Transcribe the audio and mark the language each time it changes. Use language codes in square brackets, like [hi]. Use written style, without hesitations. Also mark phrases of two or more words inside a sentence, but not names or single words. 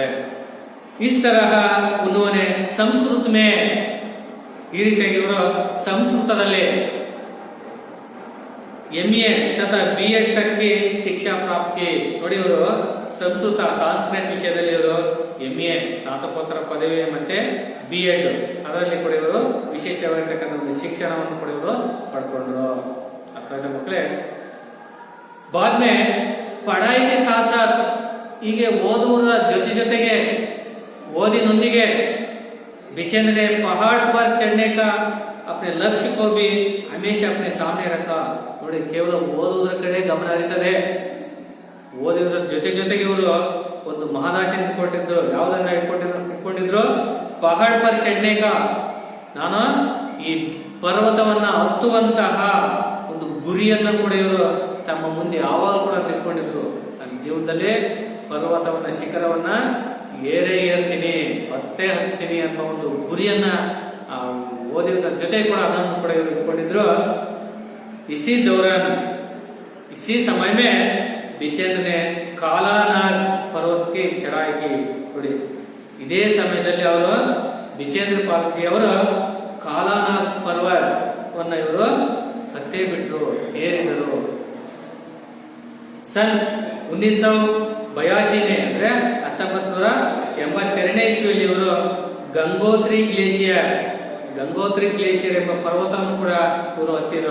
[hi] इस तरह उन्होंने संस्कृत में, [kn] ಈ ರೀತಿಯಾಗಿ ಇವರು ಸಂಸ್ಕೃತದಲ್ಲಿ MA [hi] तथा B.Ed तक्के शिक्षा प्राप्ति. [kn] ನೋಡಿ, ಇವರು ಸಂಸ್ಕೃತ, ಸಾಂಸ್ಕೃತಿಕ ವಿಷಯದಲ್ಲಿ ಇವರು MA ಸ್ನಾತಕೋತ್ತರ ಪದವಿ ಮತ್ತೆ B.Ed ಅದರಲ್ಲಿ ಕೂಡ ಇವರು ವಿಶೇಷವಾಗಿರ್ತಕ್ಕಂಥ ಒಂದು ಶಿಕ್ಷಣವನ್ನು ಕೂಡ ಇವರು ಪಡ್ಕೊಂಡ್ರು. ಅರ್ಥಾಯ್ತಾ ಮಕ್ಕಳೇ? [hi] बाद में पढ़ाई के साथ साथ [kn] ಹೀಗೆ ಓದುವುದರ ಜೊತೆಗೆ ಓದಿನೊಂದಿಗೆ [hi] बिचेंद्र ने पहाड़ पर चढ़ने का अपने लक्ष्य को भी हमेशा अपने सामने रखा. [kn] ನೋಡಿ, ಕೇವಲ ಓದುವುದರ ಕಡೆ ಗಮನ ಹರಿಸದೆ ಓದುವುದರ ಜೊತೆಗೆ ಇವರು ಒಂದು ಮಹದಾಶೆ ಇಟ್ಕೊಂಡಿದ್ರು. ಯಾವುದನ್ನ ಇಟ್ಕೊಂಡಿದ್ರು? [hi] पहाड़ पर चढ़ने का, [kn] ನಾನು ಈ ಪರ್ವತವನ್ನ ಹತ್ತುವಂತಹ ಒಂದು ಗುರಿಯನ್ನ ಕೂಡ ಇವರು ತಮ್ಮ ಮುಂದೆ ಯಾವಾಗ ಕೂಡ ತಿಳ್ಕೊಂಡಿದ್ರು. ನನ್ನ ಜೀವನದಲ್ಲಿ ಪರ್ವತವನ್ನ ಶಿಖರವನ್ನ ಏರ್ತೀನಿ, ಹತ್ತೀನಿ ಅನ್ನೋ ಒಂದು ಗುರಿಯನ್ನ ಓದಿದ ಜೊತೆ ಕೂಡ ಅದನ್ನು ಕೂಡ ಇವರು ಇಟ್ಕೊಂಡಿದ್ರು. [hi] इसी समय में बिचेंद्र ने कालानाग पर्वत की चढ़ाई की. [kn] ನೋಡಿ, ಇದೇ ಸಮಯದಲ್ಲಿ ಅವರು ಬಿಚೇಂದ್ರ ಪಾಲ್ಜಿ ಅವರು ಕಾಲಾನಾಗ್ ಪರ್ವತವನ್ನ ಇವರು ಹತ್ತೇ ಬಿಟ್ರು, ಏರಿದರು. सन 1982 ಅಂದ್ರೆ 1982ನೇ ಇಸ್ವಿಯಲ್ಲಿ ಇವರು ಗಂಗೋತ್ರಿ ಗ್ಲೇಷಿಯರ್ ಎಂಬ ಪರ್ವತವನ್ನು ಕೂಡ ಇವರು ಹತ್ತಿದ್ರು.